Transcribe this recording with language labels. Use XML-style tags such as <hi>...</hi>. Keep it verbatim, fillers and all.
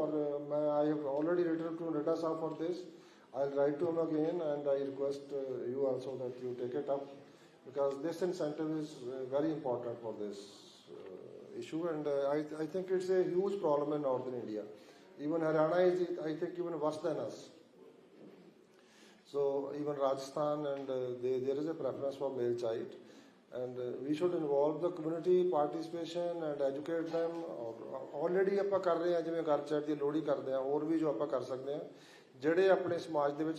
<pa>ਔਰ ਅਹ, ਮੈਂ</pa> <en>I have already written to Nadda ਸਾਹਿਬ for this. I write to him again and I request you also that you take it up, because this incentive is very important for this issue. And I I think it's a huge problem in northern India, even Haryana is I think even worse than us. So even Rajasthan and uh, they, there is a preference for male child, and uh, we should involve the community participation and educate them. Or already</en> <pa>ਆਪਾਂ ਕਰ ਰਹੇ ਹਾਂ, ਜਿਵੇਂ ਘਰ chat ਦੀ ਲੋਹੜੀ ਕਰਦੇ ਹਾਂ, ਹੋਰ ਵੀ ਜੋ ਆਪਾਂ ਕਰ ਸਕਦੇ ਹਾਂ ਜਿਹੜੇ ਆਪਣੇ ਸਮਾਜ ਦੇ ਵਿੱਚ।</pa>